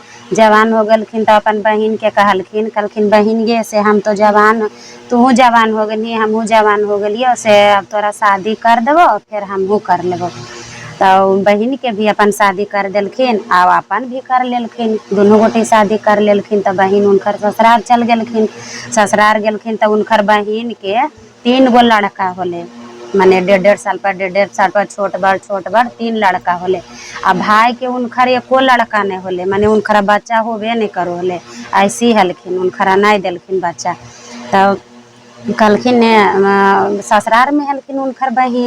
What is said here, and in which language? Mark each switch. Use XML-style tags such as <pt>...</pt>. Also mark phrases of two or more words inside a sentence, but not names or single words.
<mai>जवान हो गलखिन तो अपन बहिन के कहलखिन बहिन गे से हम तो जवान, तू जवान हो गली हमहूँ जवान हो गलियो से अब तोरा शादी कर देबो फिर हमहूँ कर लेबो। तो बहिन के भी अपन शादी कर देलखिन और अपन भी कर लेलखिन। दोनों गोटे शादी कर लेलखिन। तो बहिन उनकर ससुराल चल गेलखिन। ससुराल गेलखिन तो उनकर बहिन के 3 गो लड़का होले। माने 1.5 साल पर 1.5 साल पर छोट बड़ 3 लड़का होले। आ भाई के उनकर एको लड़का नहीं होले, माने उनकर बच्चा होबे नहीं करो होले। ऐसी हलखिन उनकर नहीं देलखिन बच्चा। तो कहलखिन ने ससुराल में हलखिन उनकर बहिन।</mai>